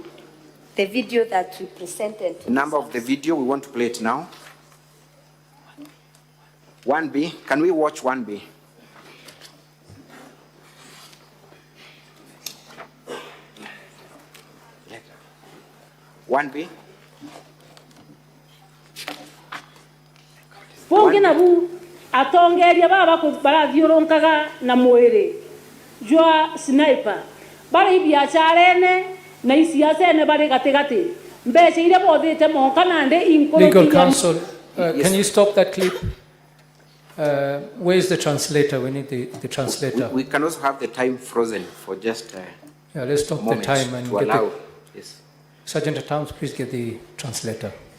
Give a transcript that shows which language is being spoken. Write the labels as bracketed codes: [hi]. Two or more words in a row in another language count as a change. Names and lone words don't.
[en] The video that we presented. The number of the video, we want to play it now. 1B, can we watch 1B? One B. [mer] Pongina bu atongeria baba barathiũrũrũkaga na mwĩrĩ jwa sniper bari biacharene na isiasene bari gatigati mbeca iria bothite monka nande inkoro. [en] Legal counsel, can you stop that clip? Where is the translator? We need the translator. We can also have the time frozen for just yeah, let's stop the time and to get allow. the, Yes. Sergeant at Arms, please get the translator.